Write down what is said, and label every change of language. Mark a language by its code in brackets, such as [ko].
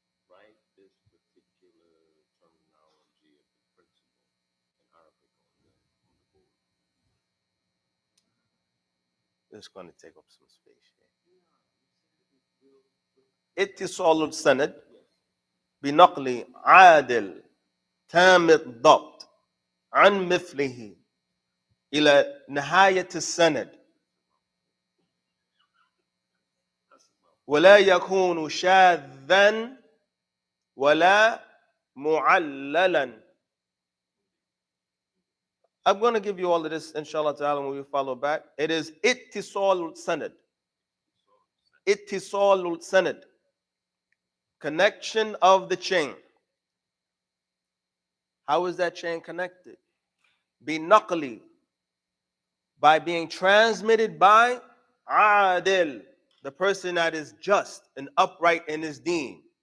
[en] Write this particular terminology of the principle in Arabic on the board. It's going to take up some space here. [ar] Ittisalul sanad بنقل عادل تام الضبط عن مثله إلى نهاية السند ولا يكون شاذا ولا معللا. [en] I'm going to give you all of this, inshallah ta'ala, when we follow back. It is ittisal sanad. Ittisal sanad. Connection of the chain. How is that chain connected? Binaqli. By being transmitted by adil, the person that is just and upright in his deen.